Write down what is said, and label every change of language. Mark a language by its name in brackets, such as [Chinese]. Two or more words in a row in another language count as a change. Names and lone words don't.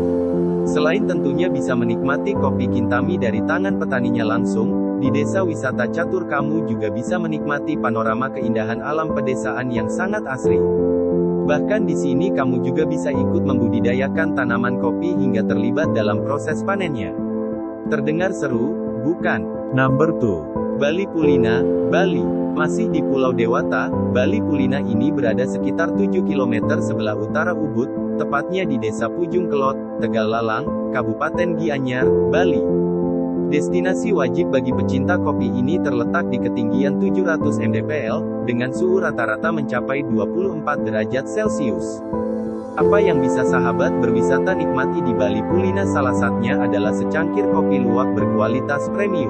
[Indonesian] Selain tentunya bisa menikmati kopi Kintami dari tangan petaninya langsung, di Desa Wisata Catur kamu juga bisa menikmati panorama keindahan alam pedesaan yang sangat asri. Bahkan di sini kamu juga bisa ikut membudidayakan tanaman kopi hingga terlibat dalam proses panennya. Terdengar seru, bukan? [English] Number 2. [Indonesian] Bali Pulina, Bali. Masih di Pulau Dewata, Bali Pulina ini berada sekitar 7 km sebelah utara Ubud, tepatnya di Desa Pujung Kelot, Tegal Lalang, Kabupaten Gianyar, Bali. Destinasi wajib bagi pecinta kopi ini terletak di ketinggian 700 mdpl, dengan suhu rata-rata mencapai 24 derajat Celcius. Apa yang bisa sahabat berwisata nikmati di Bali Pulina? Salah satunya adalah secangkir kopi luwak berkualitas premium.